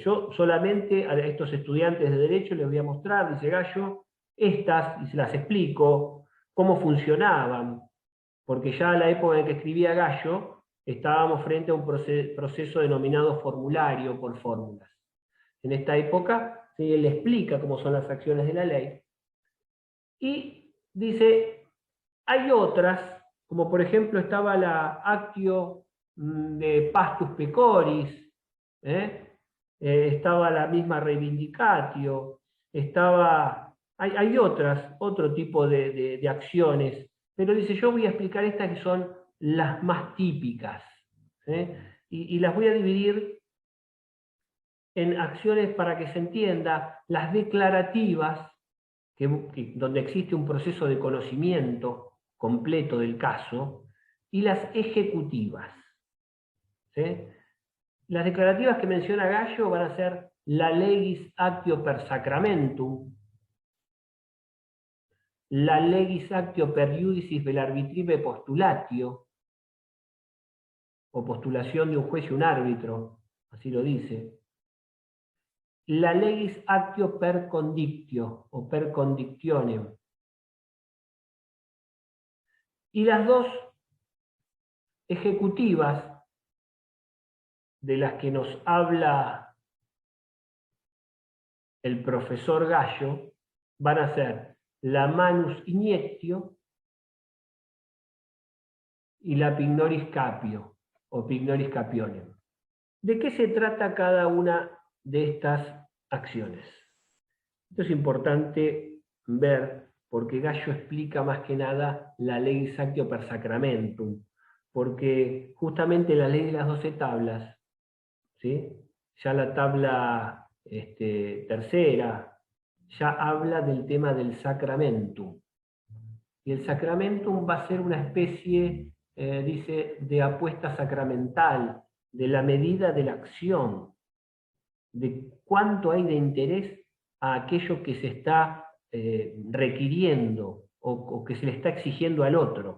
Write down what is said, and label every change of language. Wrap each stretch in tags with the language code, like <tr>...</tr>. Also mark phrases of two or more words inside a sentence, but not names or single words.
<es>Yo solamente a estos estudiantes de Derecho les voy a mostrar, dice Gallo, estas, y se las explico, cómo funcionaban, porque ya a la época en que escribía Gallo, estábamos frente a un proceso denominado formulario por fórmulas. En esta época, ¿sí?, él explica cómo son las acciones de la ley, y dice, hay otras, como por ejemplo estaba la</es> <la>actio de pastus pecoris,</la> <es>estaba la misma reivindicatio, hay otro tipo de acciones, pero dice, yo voy a explicar estas que son las más típicas, y las voy a dividir en acciones para que se entienda, las declarativas, donde existe un proceso de conocimiento completo del caso, y las ejecutivas. ¿Sí? Las declarativas que menciona Gallo van a ser la</es> <la>legis actio per sacramentum,</la> <es>la</es> <la>legis actio per iudicis vel arbitribe postulatio,</la> <es>o postulación de un juez y un árbitro, así lo dice, la</es> <la>legis actio per condictio,</la> <es>o</es> <la>per condictionem,</la> <es>y las dos ejecutivas de las que nos habla el profesor Gallo van a ser la</es> <la>manus iniectio</la> <es>y la</es> <la>pignoris capio</la> <es>o</es> <la>pignoris capionem.</la> <es>¿De qué se trata cada una de estas acciones? Esto es importante ver porque Gallo explica más que nada la</es> <la>legis actio per sacramentum,</la> <es>porque justamente la ley de las 12 tablas, ¿sí?, ya la tabla tercera ya habla del tema del sacramentum. Y el sacramentum va a ser una especie, dice, de apuesta sacramental, de la medida de la acción, de cuánto hay de interés a aquello que se está requiriendo o que se le está exigiendo al otro.</es>